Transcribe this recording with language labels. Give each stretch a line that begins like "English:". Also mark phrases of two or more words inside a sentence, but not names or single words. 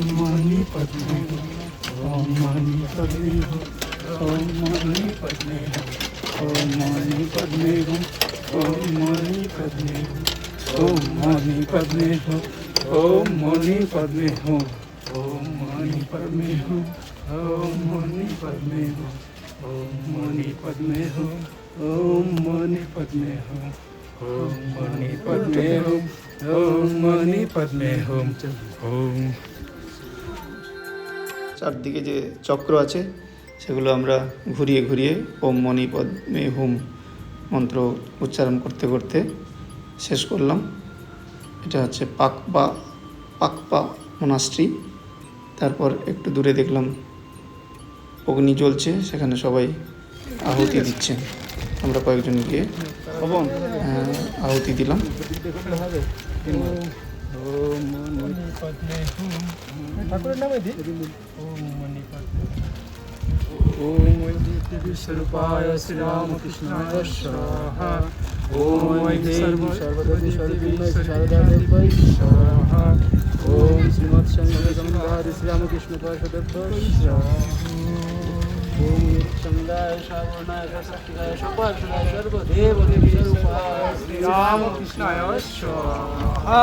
Sanskrit: मणि पद्मे ओम मणि पद्मे ओम मणि पद्मे ओम मणि पद्मे ओम मणि पद्मे ओम मणि पद्मे ओम मणि पद्मे ओम मणि पद्मे ओम मणि पद्मे ओम मणि पद्मे ओम मणि पद्मे ओम मणि पद्मे ओम मणि पद्मे ओम।
Bangla: চারদিকে যে চক্র আছে সেগুলো আমরা ঘুরিয়ে ঘুরিয়ে
Sanskrit: ওম মণি পদ্মে হুম
Bangla: মন্ত্র উচ্চারণ করতে করতে শেষ করলাম। এটা হচ্ছে পাকপা মনাস্ট্রি। তারপর একটু দূরে দেখলাম অগ্নি জ্বলছে, সেখানে সবাই আহুতি দিচ্ছেন। আমরা কয়েকজন গিয়ে আহুতি দিলাম।
Sanskrit: ओम स्वरूपाय श्री रामकृष्णाय स्वाहा ओम सर्वदेवी शारदादेवाय स्वाहा ओम श्रीमत् शंकरगंगाधर श्री रामकृष्ण पार्षदेभ्यो स्वाहा ओम चंदाय श्रावणाय सत्याय शोभाय सर्वदेव देवी स्वरूपाय श्री रामकृष्णाय स्वाहा।